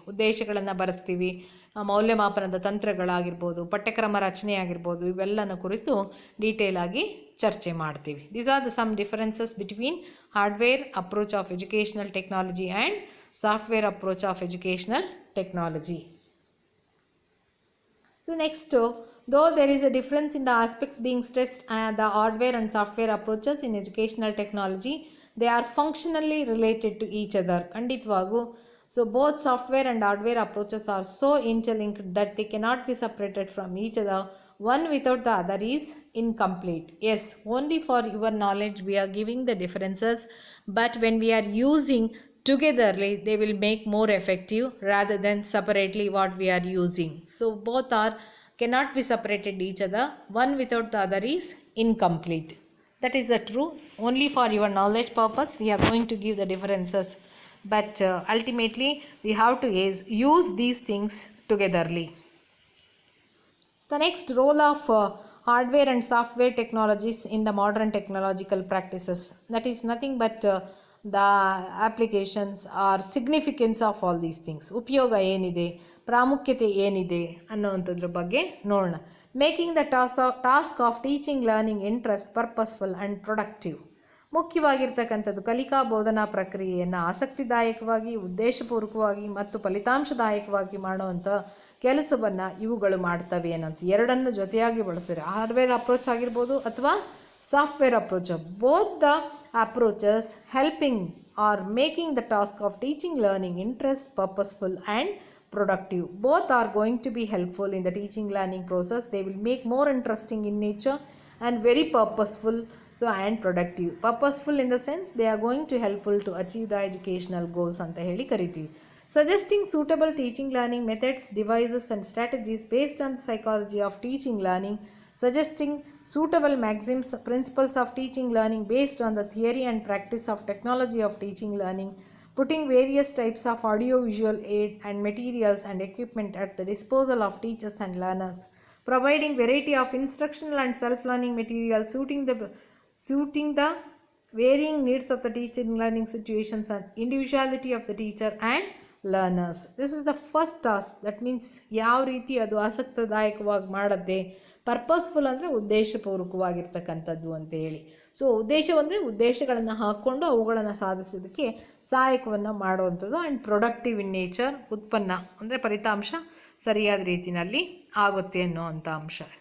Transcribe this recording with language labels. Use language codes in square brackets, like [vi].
[kn] ಉದ್ದೇಶಗಳನ್ನು ಬರೆಸ್ತೀವಿ, ಮೌಲ್ಯಮಾಪನದ ತಂತ್ರಗಳಾಗಿರ್ಬೋದು, ಪಠ್ಯಕ್ರಮ ರಚನೆ ಆಗಿರ್ಬೋದು, ಇವೆಲ್ಲನ ಕುರಿತು ಡೀಟೇಲ್ ಆಗಿ ಚರ್ಚೆ ಮಾಡ್ತೀವಿ. [en] These are the some differences between hardware approach of educational technology and software approach of educational technology. So next, though there is a difference in the aspects being stressed, the hardware and software approaches in educational technology, they are functionally related to each other. [kn] ಖಂಡಿತವಾಗೂ [en] So both software and hardware approaches are so interlinked that they cannot be separated from each other. One without the other is incomplete. Yes, only for your knowledge we are giving the differences, but when we are using togetherly they will make more effective rather than separately what we are using. So both are cannot be separated each other. One without the other is incomplete. That is the true. Only for your knowledge purpose we are going to give the differences, but ultimately we have to use these things togetherly. So the next role of hardware and software technologies in the modern technological practices, that is nothing but the applications or significance of all these things. [kn] ಉಪಯೋಗ ಏನಿದೆ, ಪ್ರಾಮುಖ್ಯತೆ ಏನಿದೆ ಅನ್ನೋವಂಥದ್ರ ಬಗ್ಗೆ ನೋಡೋಣ. [en] Making the task of teaching learning interest purposeful and productive. [kn] ಮುಖ್ಯವಾಗಿರ್ತಕ್ಕಂಥದ್ದು ಕಲಿಕಾ ಬೋಧನಾ ಪ್ರಕ್ರಿಯೆಯನ್ನು ಆಸಕ್ತಿದಾಯಕವಾಗಿ, ಉದ್ದೇಶಪೂರ್ವಕವಾಗಿ ಮತ್ತು ಫಲಿತಾಂಶದಾಯಕವಾಗಿ ಮಾಡುವಂಥ ಕೆಲಸವನ್ನು ಇವುಗಳು ಮಾಡ್ತವೆ ಅನ್ನೋಂಥ ಎರಡನ್ನು ಜೊತೆಯಾಗಿ ಬಳಸಿದ್ರೆ ಹಾರ್ಡ್ವೇರ್ ಅಪ್ರೋಚ್ ಆಗಿರ್ಬೋದು ಅಥವಾ software approach. [en] Both the approaches helping are making the task of teaching learning interest purposeful and productive. Both are going to be helpful in the teaching learning process. They will make more interesting in nature and very purposeful, so and productive. Purposeful in the sense they are going to helpful to achieve the educational goals [kn] anta heli kariತೀವಿ. [en] Suggesting suitable teaching learning methods, devices and strategies based on the psychology of teaching learning. Suggesting suitable maxims, principles of teaching learning based on the theory and practice of technology of teaching learning. Putting various types of audio-visual aid and materials and equipment at the disposal of teachers and learners. Providing variety of instructional and self-learning materials suiting the varying needs of the teaching learning situations and individuality of the teacher and learners. This is the first task. That means [kn] ಯಾವ ರೀತಿ ಅದು ಆಸಕ್ತಿದಾಯಕವಾಗಿ ಮಾಡುತ್ತೆ. Purposeful ಅಂದರೆ ಉದ್ದೇಶಪೂರ್ವಕವಾಗಿರ್ತಕ್ಕಂಥದ್ದು ಅಂತ ಹೇಳಿ. So ಉದ್ದೇಶವಂದರೆ ಉದ್ದೇಶಗಳನ್ನು ಹಾಕ್ಕೊಂಡು ಅವುಗಳನ್ನು ಸಾಧಿಸೋದಕ್ಕೆ ಸಹಾಯಕವನ್ನು ಮಾಡುವಂಥದ್ದು. [en] and productive in nature, [kn] ಉತ್ಪನ್ನ ಅಂದರೆ ಫಲಿತಾಂಶ ಸರಿಯಾದ ರೀತಿಯಲ್ಲಿ ಆಗುತ್ತೆ ಅನ್ನೋವಂಥ ಅಂಶ.